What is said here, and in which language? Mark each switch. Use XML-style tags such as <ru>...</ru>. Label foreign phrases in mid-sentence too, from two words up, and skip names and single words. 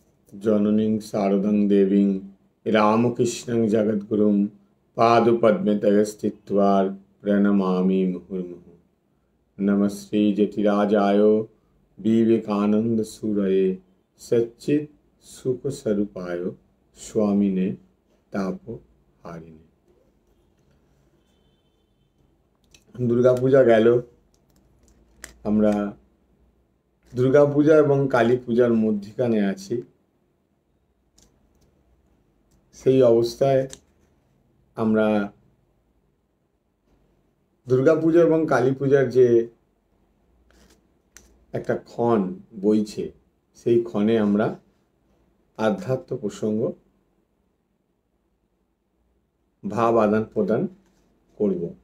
<sa>जननीं शारदां देवीं रामकृष्णं जगद्गुरुं पादपद्मे तव स्थित्वा प्रणमामि मुहुर्मुहुः। नमः श्री जतिराजाय विवेकानंद सूरये सच्चित् सुख स्वरूपाय स्वामिने तापहारिणे।</sa> <bn>दुर्गा पूजा गেল, আমরা দুর্গা পূজা এবং কালী পূজার মধ্যখানে আছি। সেই অবস্থায় আমরা দুর্গা পূজা এবং কালী পূজার যে একটা ক্ষণ বইছে, সেই ক্ষণে আমরা আধ্যাত্ম প্রসঙ্গ ভাব আদান প্রদান করব।</bn>